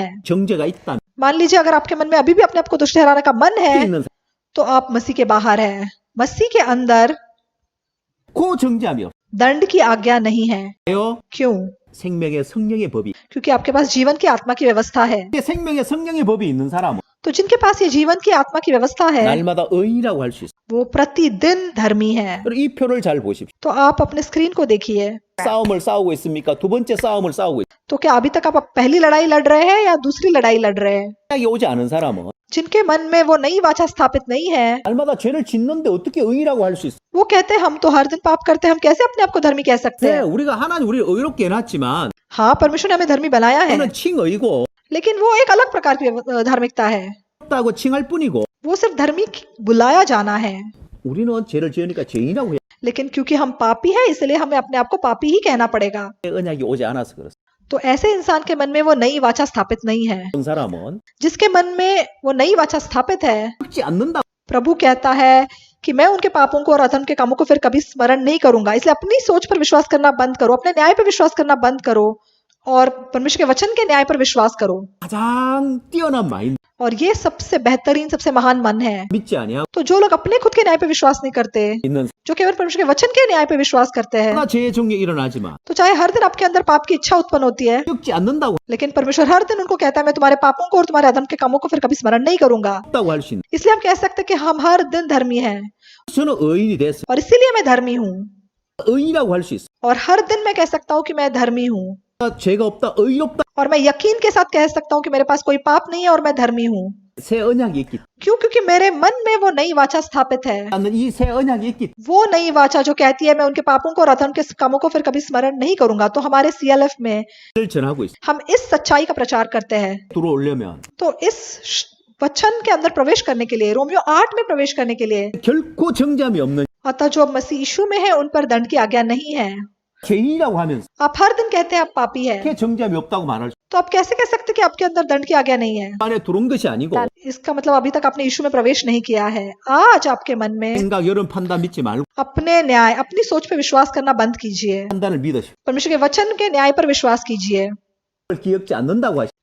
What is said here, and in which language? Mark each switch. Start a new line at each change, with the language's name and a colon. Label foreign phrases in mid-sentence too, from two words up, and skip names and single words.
Korean: 정죄가 있다면
Hindi: मान लीजिए अगर आपके मन में अभी भी अपने आप को दुष्ट ठहराने का मन है,
Korean: 있는
Hindi: तो आप मसीह के बाहर है। मसीह के अंदर
Korean: 그 정죄함이 없어요.
Hindi: दंड की आज्ञा नहीं है। क्यों?
Korean: 생명의 성령의 법이.
Hindi: क्योंकि आपके पास जीवन की आत्मा की व्यवस्था है।
Korean: 근데 생명의 성령의 법이 있는 사람은
Hindi: तो जिनके पास ये जीवन की आत्मा की व्यवस्था है,
Korean: 날마다 의인이라고 할 수 있어.
Hindi: वो प्रतिदिन धर्मी है।
Korean: 그리고 이 표를 잘 보십시오.
Hindi: तो आप अपने स्क्रीन को देखिए,
Korean: 싸움을 싸우고 있습니까? 두 번째 싸움을 싸우고 있습니까?
Hindi: तो क्या अभी तक आप पहली लड़ाई लड़ रहे हैं या दूसरी लड़ाई लड़ रहे हैं?
Korean: 언약이 오지 않은 사람은
Hindi: जिनके मन में वो नई वाचा स्थापित नहीं है,
Korean: 날마다 죄를 짓는데 어떻게 의인이라고 할 수 있어?
Hindi: वो कहते हैं हम तो हर दिन पाप करते हैं, हम कैसे अपने आप को धर्मी कह सकते
Korean: 네,
Hindi: हैं?
Korean: 우리가 하나님 우리를 의롭게 해놨지만
Hindi: हाँ, परमेश्वर ने हमें धर्मी बनाया है,
Korean: 그는 칭의고
Hindi: लेकिन वो एक अलग प्रकार की धार्मिकता है।
Korean: 없다고 칭할 뿐이고
Hindi: वो सिर्फ धर्मी बुलाया जाना है,
Korean: 우리는 죄를 지으니까 죄인이라고 해.
Hindi: लेकिन क्योंकि हम पापी हैं इसलिए हमें अपने आप को पापी ही कहना पड़ेगा।
Korean: 언약이 오지 않아서 그렇습니다.
Hindi: तो ऐसे इंसान के मन में वो नई वाचा स्थापित नहीं है।
Korean: 어떤 사람은
Hindi: जिसके मन में वो नई वाचा स्थापित है,
Korean: 죽지 않는다.
Hindi: प्रभु कहता है कि मैं उनके पापों को और अधर्म के कामों को फिर कभी स्मरण नहीं करूंगा। इसलिए अपनी सोच पर विश्वास करना बंद करो, अपने न्याय पर विश्वास करना बंद करो और परमेश्वर के वचन के न्याय पर विश्वास करो।
Korean: 가장 뛰어난 마인드
Hindi: और ये सबसे बेहतरीन, सबसे महान मन है।
Korean: 믿지 아니하고
Hindi: तो जो लोग अपने खुद के न्याय पे विश्वास नहीं करते,
Korean: 있는
Hindi: जो केवल परमेश्वर के वचन के न्याय पे विश्वास करते हैं,
Korean: 사나 죄의 종류에 일어나지만
Hindi: तो चाहे हर दिन आपके अंदर पाप की इच्छा उत्पन्न होती है,
Korean: 죽지 않는다고
Hindi: लेकिन परमेश्वर हर दिन उनको कहता है मैं तुम्हारे पापों को और तुम्हारे अधर्म के कामों को फिर कभी स्मरण नहीं करूंगा।
Korean: 없다고 할 수 있는
Hindi: इसलिए हम कह सकते हैं कि हम हर दिन धर्मी हैं
Korean: 저는 의인이 됐어요.
Hindi: और इसीलिए मैं धर्मी हूँ,
Korean: 의인이라고 할 수 있어.
Hindi: और हर दिन मैं कह सकता हूँ कि मैं धर्मी हूँ,
Korean: 죄가 없다, 의롭다.
Hindi: और मैं यकीन के साथ कह सकता हूँ कि मेरे पास कोई पाप नहीं है और मैं धर्मी हूँ।
Korean: 새 언약이 있기
Hindi: क्यों? क्योंकि मेरे मन में वो नई वाचा स्थापित है,
Korean: 때문에 이 새 언약이 있기
Hindi: वो नई वाचा जो कहती है मैं उनके पापों को और अधर्म के कामों को फिर कभी स्मरण नहीं करूंगा। तो हमारे CLF में
Korean: 때문에 전하고 있어.
Hindi: हम इस सच्चाई का प्रचार करते हैं।
Korean: 들어오려면
Hindi: तो इस वचन के अंदर प्रवेश करने के लिए, रोमियो 8 में प्रवेश करने के लिए,
Korean: 결코 정죄함이 없는
Hindi: अतः जो मसीह यीशु में है उन पर दंड की आज्ञा नहीं है।
Korean: 죄인이라고 하면서
Hindi: आप हर दिन कहते हैं आप पापी है,
Korean: 그렇게 정죄함이 없다고 말할 수
Hindi: तो आप कैसे कह सकते हैं कि आपके अंदर दंड की आज्ञा नहीं है?
Korean: 안에 들어온 것이 아니고
Hindi: इसका मतलब अभी तक आपने यीशु में प्रवेश नहीं किया है। आज आपके मन में
Korean: 생각, 여론, 판단 믿지 말고
Hindi: अपने न्याय, अपनी सोच पे विश्वास करना बंद कीजिए,
Korean: 판단을 믿으시고
Hindi: परमेश्वर के वचन के न्याय पर विश्वास कीजिए,
Korean: 그걸 기억지 않는다고 하시.